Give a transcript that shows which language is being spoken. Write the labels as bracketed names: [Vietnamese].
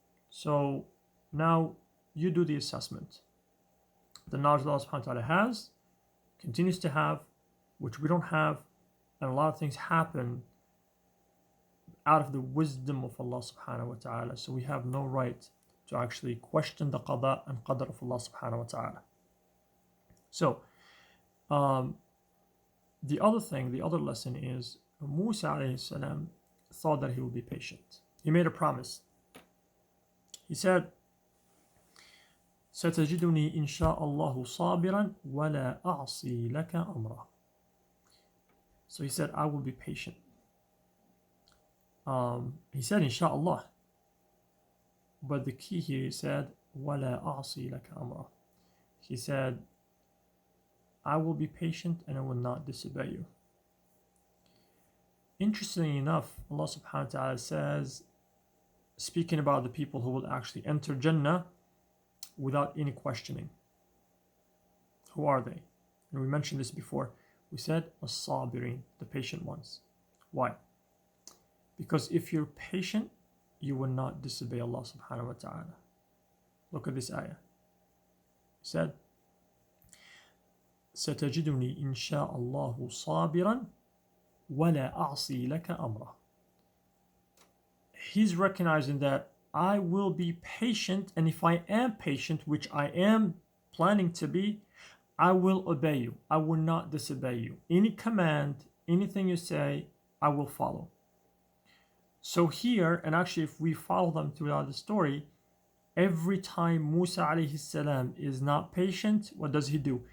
[English] So now you do the assessment. The knowledge that Allah subhanahu wa ta'ala has, continues to have, which we don't have, and a lot of things happen out of the wisdom of Allah subhanahu wa ta'ala. So we have no right to actually question the qada and qadr of Allah subhanahu wa ta'ala. So, the other lesson is Musa alayhi salam thought that he would be patient. He made a promise. He said, [Arabic] ستجدني إن شاء الله صابرا ولا أعصي لك أمرا. [English] So he said, I will be patient. He said, Insha'Allah. But the key here, he said, [Arabic] ولا أعصي لك أمرا. [English] He said, I will be patient and I will not disobey you. Interestingly enough, Allah subhanahu wa ta'ala says, speaking about the people who will actually enter Jannah without any questioning. Who are they? And we mentioned this before. We said, as-sabirin, the patient ones. Why? Because if you're patient, you will not disobey Allah subhanahu wa ta'ala. Look at this ayah. He said, [Arabic] ستجدني إن شاء الله صابرا ولا أعصي لك أمرا. [English] He's recognizing that I will be patient, and if I am patient, which I am planning to be, I will obey you. I will not disobey you. Any command, anything you say, I will follow. So here, and actually if we follow them throughout the story, every time Musa alayhi salam is not patient, what does he do?